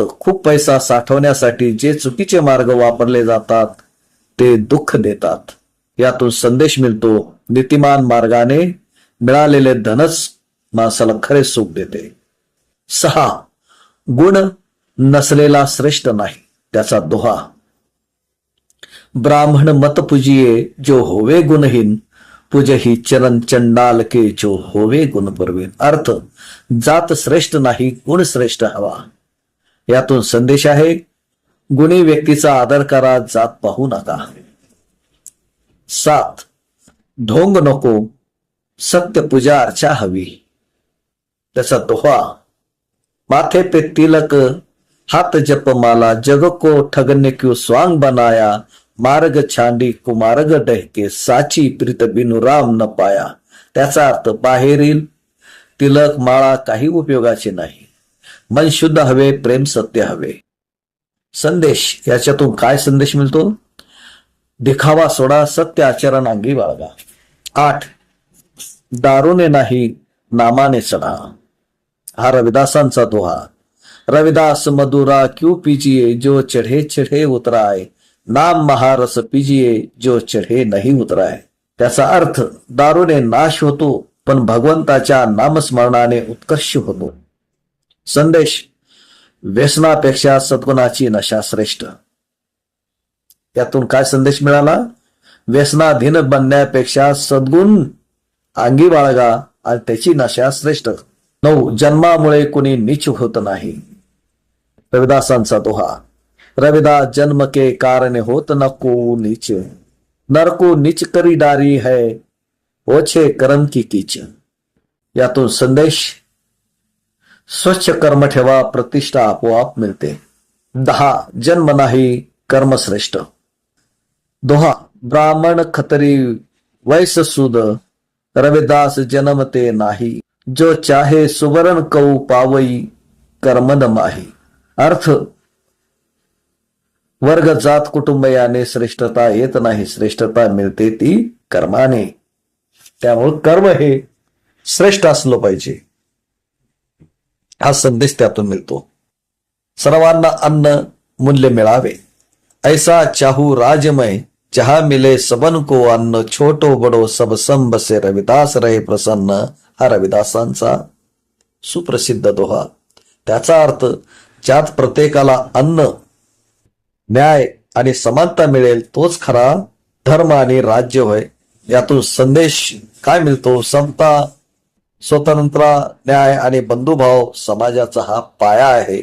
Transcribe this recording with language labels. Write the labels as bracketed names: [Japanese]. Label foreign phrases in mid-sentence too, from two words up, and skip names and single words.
[Marathi] खूप पैसा साठवण्यासाठी जे चुकीचे मार्ग वापरले जातात ते दुःख देतात. यातून संदेश मिळतो. नीतिमान मार्गाने मिळालेले धनच माणसाला खरे सुख देते. 6. गुण नसलेला श्रेष्ठ नाही. त्याचा दोहा. [Hindi] ब्राह्मण मत पूजिये, जो होवे गुणहीन, पूजही चरण चंडाल के, जो होवे गुण परवीन. अर्थ. [Marathi] जात श्रेष्ठ नाही, गुण श्रेष्ठ हवा. यातून संदेश आहे. गुणी व्यक्तीचा आदर करा, जात पाहू नका. 7. ढोंग नको, सत्य पूजा अर्चा हवी. त्याचा दोहा. [Hindi] माथे पे तिलक, हाथ जप माला, जग को ठगने क्यों स्वांग बनाया, मार्ग छांडी कुमार्ग डहके, साची प्रीत बिनु राम न पाया. [Marathi] त्याचा अर्थ. बाहेरील तिलक माळा काही उपयोगाचे नाही. मन शुद्ध हवे, प्रेम सत्य हवे. संदेश. याच्यातून काय संदेश मिळतो. दिखावा सोडा, सत्य आचरण अंगी बाळगा. 8. दारूने नाही, नामाने चढा. हा रविदासांचा दोहा. [Hindi] रविदास मधुरा क्यों पीजिए, जो चढ़े चढ़े उतराय, नाम महारस पीजिए, जो चढ़े नहीं उतराय. [Marathi] त्याचा अर्थ. दारूने नाश होतो, पण भगवंताच्या नामस्मरणाने उत्कर्ष होतो. संदेश. व्यसनापेक्षा सद्गुणाची नशा श्रेष्ठ. यातून काय संदेश मिळाला. व्यसनाधीन बनण्यापेक्षा सद्गुण अंगी बाळगा आणि त्याची नशा श्रेष्ठ. 9. जन्मामुळे कोणी नीच होत नाही. रविदासांचा दोहा. [Hindi] रविदास जन्म के कारण होत न को नीच, नर को नीच करी डारी है, ओछे कर्म की कीच. [Marathi] यातून संदेश: स्वच्छ कर्म ठेवा, प्रतिष्ठा आपोआप मिळते. 10. जन्म नाही कर्म श्रेष्ठ. [Hindi] दोहा: ब्राह्मण खत्री वैश्य सूद, रविदास जन्मते नाही. जो चाहे सुवर्ण कऊ पावई, कर्म न माही. [Marathi] अर्थ: वर्ग जात कुटुंब याने श्रेष्ठता येत नाही, श्रेष्ठता मिळते ती कर्माने. त्यामुळे कर्म हे श्रेष्ठ असलं पाहिजे, हा संदेश त्यातून मिळतो. सर्वांना अन्न मूल्य मिळावे, [Hindi] ऐसा चाहू राजमय, जहा मिले सबन को अन्न, छोटो बडो सब सम बसे, रविदास रहे प्रसन्न. [Marathi] हा रविदासांचा सुप्रसिद्ध दोहा. त्याचा अर्थ: ज्यात प्रत्येकाला अन्न, न्याय आणि समानता मिळेल तोच खरा धर्म आणि राज्य होय. यातून संदेश काय मिळतो? समता, स्वतंत्र, न्याय आणि बंधुभाव समाजाचा हा पाया आहे.